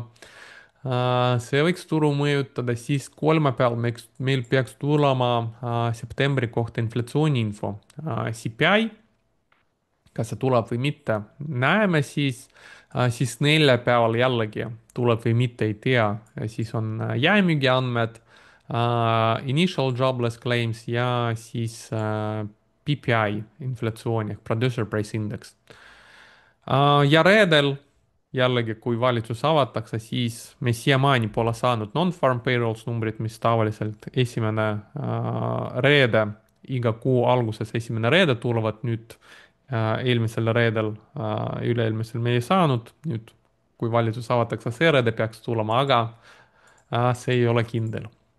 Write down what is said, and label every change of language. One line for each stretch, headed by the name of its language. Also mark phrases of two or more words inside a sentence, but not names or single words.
Estonian: See võiks turu mõjutada, siis kolmapäeval meil peaks tulema septembri kohta inflatsiooniinfo, CPI, kas see tuleb või mitte, näeme siis neljapäeval jällegi tuleb või mitte, ei tea, siis on jaemüügi andmed,
English: initial jobless claims
Estonian: ja siis PPI inflatsioon ehk
English: producer price index.
Estonian: Ja reedel jällegi, kui valitsus avatakse, siis me siiamaani pole saanud
English: non-farm payrolls
Estonian: numbrit, mis tavaliselt esimene reede, iga kuu alguses esimene reede tulevad, nüüd eelmisel reedel, üle-eelmisel me ei saanud, nüüd kui valitsus avatakse, see reede peaks tulema, aga see ei ole kindel.